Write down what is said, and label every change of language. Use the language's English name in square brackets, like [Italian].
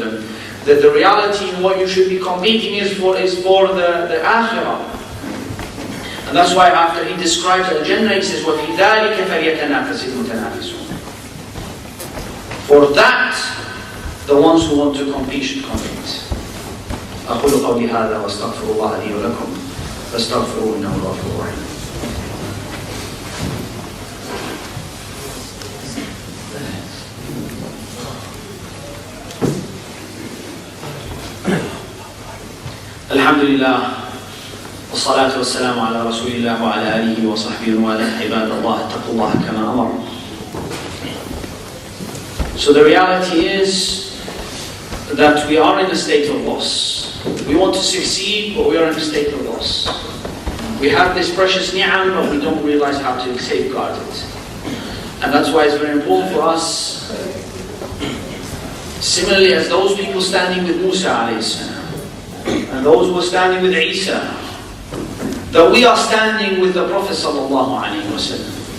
[English] And that the reality in what you should be competing is for the akhirah. And that's why after He describes Al-Jannah, He says, [Arabic] وَفِي ذَلِكَ فَلْيَتَنَافَسِ الْمُتَنَافِسُونَ. [English] For that, the ones who want to compete should compete. [Arabic] أقول قولي هذا وأستغفر الله لي ولكم فاستغفروه إنه غفور رحيم. الحمد لله والصلاة والسلام على رسول الله وعلى آله وصحبه وآله. عباد الله اتقوا الله كما أمر. [English] So the reality is that we are in a state of loss. We want to succeed, but we are in a state of loss. We have this precious ni'am, but we don't realize how to safeguard it. And that's why it's very important for us, similarly as those people standing with Musa alayhi salam, and those who are standing with Isa, that we are standing with the Prophet sallallahu alaihi wasallam.